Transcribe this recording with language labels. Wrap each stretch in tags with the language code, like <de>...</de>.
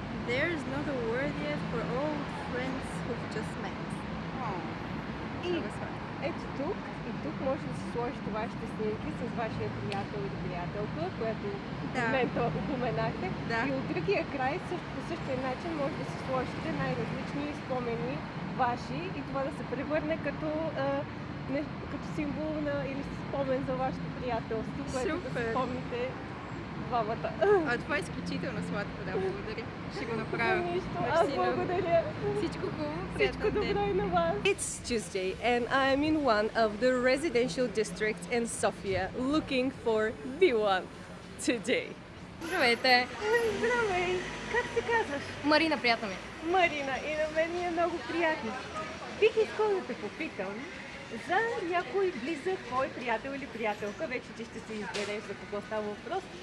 <en>There is not a word yet for old friends who've just met.</en> <bg>И ето тук и тук може да си сложите вашите снимки с вашия приятел или приятелка, която в момента упоменахте. Да. И от другия край също по същия начин може да си сложите най-различни спомени ваши и това да се превърне като, като символ или спомен за вашето приятелство, което да си помните двамата. Това е изключително сладко, да, благодаря. Ще го направя. Нищо, аз благодаря. Всичко хубаво, Всичко приятен добро ден. и на вас.</bg> <en>It's Tuesday and I'm in one of the residential districts in Sofia looking for the one today.</en> <bg>Здравейте! Здравей! Как се казваш? Марина, приятно ми. Марина, и на мен ми е много приятно. Бих искала да те попитам за някой близък твой приятел или приятелка, вече ти ще се избереш за какво става въпрос.</bg>